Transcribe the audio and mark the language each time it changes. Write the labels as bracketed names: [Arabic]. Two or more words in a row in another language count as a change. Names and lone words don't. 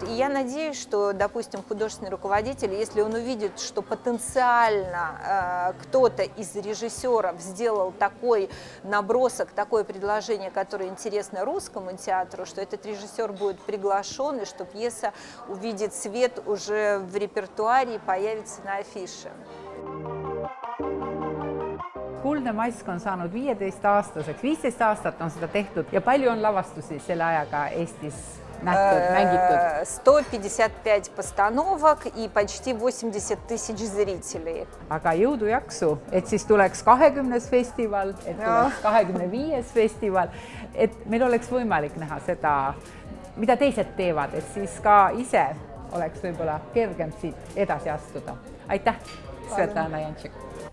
[Russian] И я надеюсь, что, допустим, художественный руководитель, если он увидит, что потенциально кто-то из режиссеров сделал такой набросок, такое предложение, которое интересно русскому театру, что этот режиссер будет приглашен, и что пьеса увидит свет уже в репертуаре и появится на афише. [Estonian] Kuldne mask on saanud 15-aastaseks, 15 aastat on seda tehtud ja palju on lavastusi selle ajaga Eestis nähtud, mängitud? [Russian] 155 постановок и почти 80 тысяч зрителей. [Estonian] Aga jõudu jaksu, et siis tuleks 20. festival, et tuleks 25. festival, et meil oleks võimalik näha seda, mida teised teevad, et siis ka ise oleks võib-olla kergem siit edasi astuda. Aitäh, Svetlana Jančik!